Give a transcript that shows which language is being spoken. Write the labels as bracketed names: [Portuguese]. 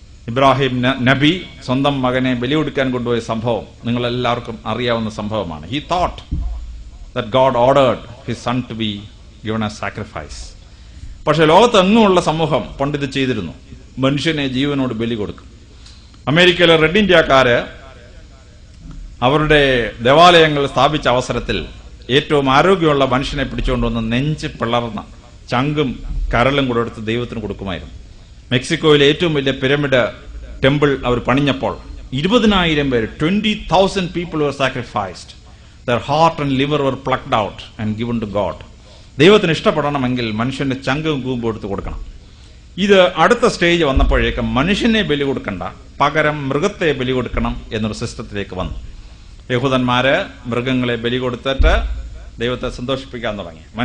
[Malayalam] ഇബ്രാഹിം നബി സ്വന്തം മകനെ ബലി കൊടുക്കാൻ കൊണ്ടുപോയ സംഭവം നിങ്ങളെല്ലാവർക്കും അറിയാവുന്ന സംഭവമാണ്. [English] He thought that God ordered his son to be given as sacrifice. [Malayalam] പക്ഷെ ലോകത്തെങ്ങുമുള്ള സമൂഹം പണ്ടിത് ചെയ്തിരുന്നു. മനുഷ്യനെ ജീവനോട് ബലി കൊടുക്കും. അമേരിക്കയിലെ റെഡ് ഇന്ത്യക്കാര് അവരുടെ ദേവാലയങ്ങൾ സ്ഥാപിച്ച അവസരത്തിൽ ഏറ്റവും ആരോഗ്യമുള്ള മനുഷ്യനെ പിടിച്ചുകൊണ്ടുവന്ന് നെഞ്ച് പിളർന്ന ചങ്കും കരളും കൂടെ എടുത്ത് ദൈവത്തിന് കൊടുക്കുമായിരുന്നു. മെക്സിക്കോയിലെ ഏറ്റവും വലിയ പിരമിഡ് ടെമ്പിൾ അവർ പണിഞ്ഞപ്പോൾ 20,000 പേര് [English] 20,000 people were sacrificed. Their heart and liver were plucked out and given to God. [Malayalam] ദൈവത്തിന് ഇഷ്ടപ്പെടണമെങ്കിൽ മനുഷ്യന്റെ ചങ്കും കൂമ്പും എടുത്ത് കൊടുക്കണം. ഇത് അടുത്ത സ്റ്റേജ് വന്നപ്പോഴേക്കും മനുഷ്യനെ ബലി കൊടുക്കണ്ട, പകരം മൃഗത്തെ ബലി കൊടുക്കണം എന്നൊരു സിസ്റ്റത്തിലേക്ക് വന്നു. യഹൂദന്മാര് മൃഗങ്ങളെ ബലി കൊടുത്തിട്ട് ദൈവത്തെ സന്തോഷിപ്പിക്കാൻ തുടങ്ങി.